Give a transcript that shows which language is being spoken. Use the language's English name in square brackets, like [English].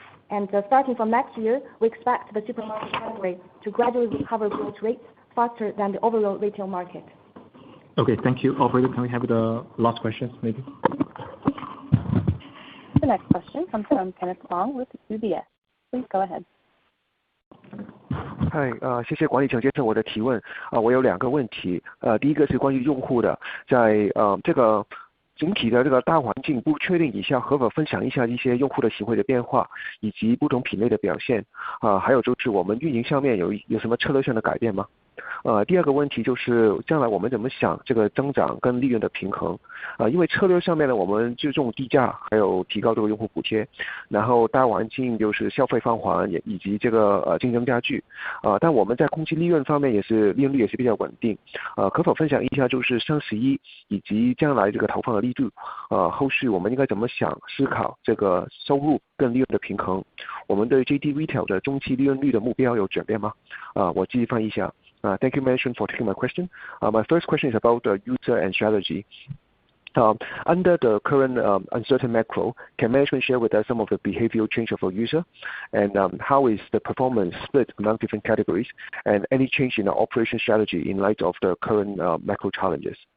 [English] And starting from next year, we expect the supermarket category to gradually recover growth rates faster than the overall retail market. Okay, thank you. Operator, can we have the last question, maybe? The next question comes from Kenneth Fong with UBS. Please go ahead. [Chinese] 谢谢管理层接受我的提问。我有2个问题。第一个是关于用户的，在这个整体的这个大环境不确定以下，可否分享一下一些用户的行为的变化，以及不同品类的表现？还有就是我们运营上面有什么策略上的改变吗？第二个问题就是将来我们怎么想这个增长跟利润的平衡？因为策略上面呢，我们注重低价，还有提高这个用户补贴，然后大环境就是消费放缓，以及这个竞争加剧。但我们在控制利润方面利润率也是比较稳定。可否分享一下就是双11以及将来这个投放的力度？后续我们应该怎么思考这个收入跟利润的平衡？我们对 JD Retail 的中期利润率的目标有转变吗？我继续翻译一下。 [English] Thank you, management, for taking my question. My first question is about the user and strategy. Under the current uncertain macro, can management share with us some of the behavioral change of our user, and how is the performance split among different categories, and any change in our operation strategy in light of the current macro challenges?